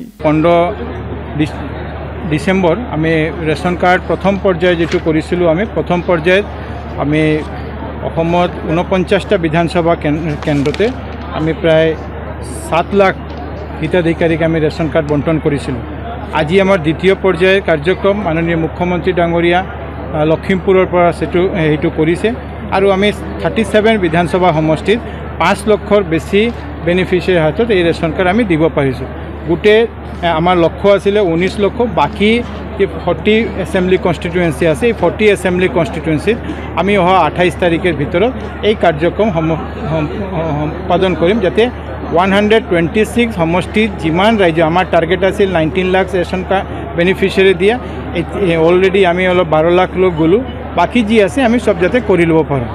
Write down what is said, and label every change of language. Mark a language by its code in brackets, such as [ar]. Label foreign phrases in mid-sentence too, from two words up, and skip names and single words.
[bn] 15 ডিসেম্বর আমি [en] ration card [bn] প্রথম পর্যায়ে যেটু করেছিল আমি প্রথম পর্যায়ে আমি অসমত 49টা বিধানসভা কেন্দ্রতে আমি প্রায় 7 লাখ হিতাধিকারীকে আমি [en] ration card [bn] বন্টন করেছিলো। [as] আজি আমার দ্বিতীয় পর্যায়ের কার্যক্রম মাননীয় মুখ্যমন্ত্রী ডাঙৰীয়া লখিমপুৰৰ পৰা সেইটো কৰিছে আৰু আমি 37 বিধানসভা সমষ্টিত 5 লক্ষৰ বেছি বেনিফিচিয়াৰীৰ হাতত এই [en] ration card [as] আমি দিব পাৰিছোঁ। গোটেই আমাৰ লক্ষ্য আছিলে 19 লক্ষ, বাকী যে 40 [en] assembly constituency [as] আছে এই 40 [en] assembly constituency [as] আমি অহা 28 তাৰিখৰ ভিতৰত এই কাৰ্যক্ৰম সম্পাদন কৰিম, যাতে 126 সমষ্টিত যিমান ৰাজ্য আমাৰ টাৰ্গেট আছিল 19 লাখ [en] ration card beneficiary [as] দিয়া, অলৰেডি আমি অলপ 12 লাখ লোক গ'লোঁ, বাকী যি আছে আমি সব যাতে কৰি ল'ব পাৰোঁ।